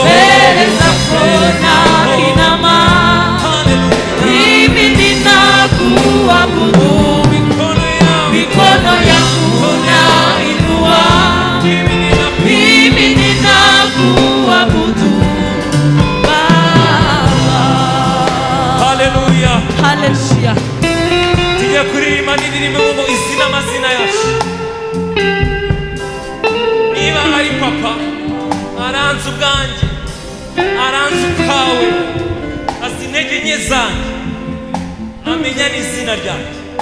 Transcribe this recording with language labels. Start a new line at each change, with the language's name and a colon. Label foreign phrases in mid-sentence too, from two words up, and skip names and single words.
Swahili: Mbele zako na inama. Haleluya. Mimi ninakuabudu. Mikono yangu. Mikono yangu nainua. Mimi ninakuabudu. Mimi ninakuabudu. Baba. Haleluya. Haleluya.
Kinyarwanda: Tujye kuririmba n'indirimbo ngo izina amazina yacu. Niba ari papa, aranze ubwanjye, aranze ubwawe, azi intege nke zanjye, amenya n'izina ryanjye.